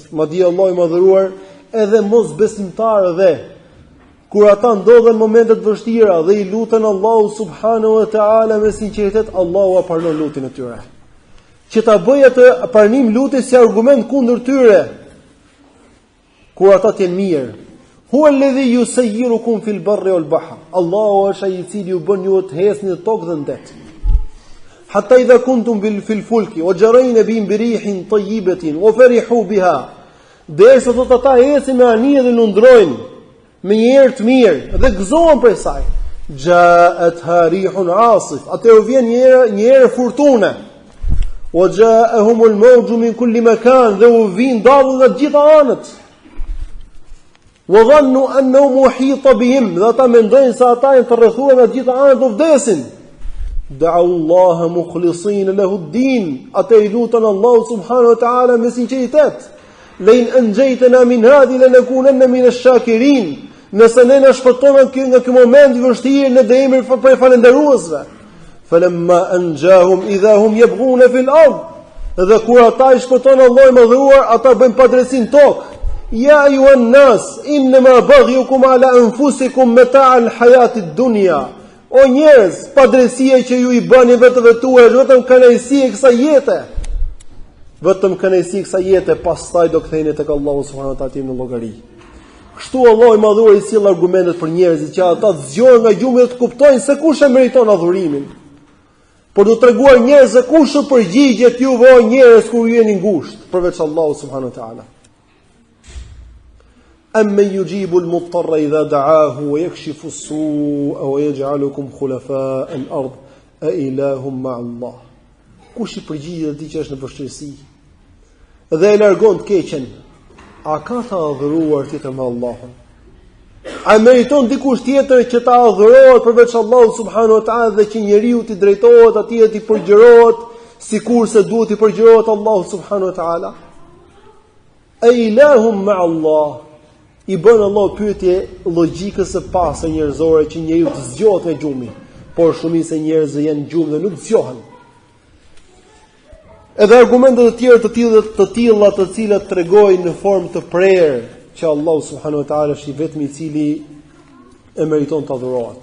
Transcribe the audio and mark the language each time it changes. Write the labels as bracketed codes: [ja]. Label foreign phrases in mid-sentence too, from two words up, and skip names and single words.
[sq] Madje Allahu i madhëruar edhe mosbesimtarëve, kur ata ndodhen në momente të vështira dhe i luten Allahu [ar] سبحانه وتعالى [sq] me sinqeritet, Allahu e pranon lutjen e tyre. Që ta bëjë atë pranim lutjes si argument kundër tyre, kur ata të jenë mirë. [ar] هو الذي يسيركم في البر والبحر. [sq] Allahu është ai i cili ju bën ju të hesni në tokë dhe në det. [ar] حتى إذا كنتم في الفلك وجرين بهم بريح طيبة وفرحوا بها. [sq] Derisa do ata ecin me anije dhe lundrojnë me një erë të mirë dhe gëzohen prej saj. [ar] جاءتها ريح عاصف. [sq] Atë u vjen një erë furtune. [ar] وجاءهم الموج من كل مكان, [sq] dhe u vin dallu nga të gjitha anët. [ar] وظنوا أنه محيط بهم, [sq] dhe ata mendojnë se ata janë të rrethuar nga të gjitha anët, do vdesin. [ar] دعوا الله مخلصين له الدين, [sq] ata i lutën Allahu [ar] سبحانه وتعالى [sq] me sinqeritet. [ar] لئن أنجيتنا من هذه لنكونن من الشاكرين. [sq] Nëse ne na shpëton nga ky moment i vështirë, ne do jemi për falënderuesve. [ar] فلما أنجاهم إذا هم يبغون في الأرض. [sq] Dhe kur ata i shpëton Allahu i madhëruar, ata bëjnë padresin tokë. [ar] يا أيها الناس إنما بغيكم على أنفسكم متاع الحياة الدنيا. [sq] O njerëz, padresia që ju i bëni vetëve tuaj është vetëm kënaqësi e kësaj jete. Vetëm kënaqësi e kësaj jete, pastaj do ktheheni tek Allahu [ar] سبحانه وتعالى [sq] në llogari. Kështu Allahu i madhuar i sill argumentet për njerëzit që ata zgjohen nga gjumi dhe të kuptojnë se kush e meriton adhurimin. Por do treguar njerëzve kush u përgjigjet juve o njerëz kur ju jeni ngushtë përveç Allahu [ar] سبحانه وتعالى. أمن يجيب المضطر إذا دعاه ويكشف السوء ويجعلكم خلفاء الأرض أإله مع الله. [sq] Kush i përgjigjet atij që është në vështirësi dhe e largon të keqen, a ka të adhuruar tjetër me Allahun? A meriton dikush tjetër që ta adhurohet përveç Allahut [ar] سبحانه وتعالى [sq] dhe që njeriu t'i drejtohet atij dhe t'i përgjërohet sikurse duhet t'i përgjërohet Allahut [ar] سبحانه وتعالى? أإله مع الله? [sq] I bën Allah pyetje logjikës së pasë njerëzore që njeriu të zgjohet nga gjumi, por shumica e njerëzve janë në gjumë dhe nuk zgjohen. Edhe argumentet e tjera të tilla të cilat tregojnë në formë të prerë që Allahu [ar] سبحانه وتعالى [sq] është i vetmi i cili e meriton të adhurohet.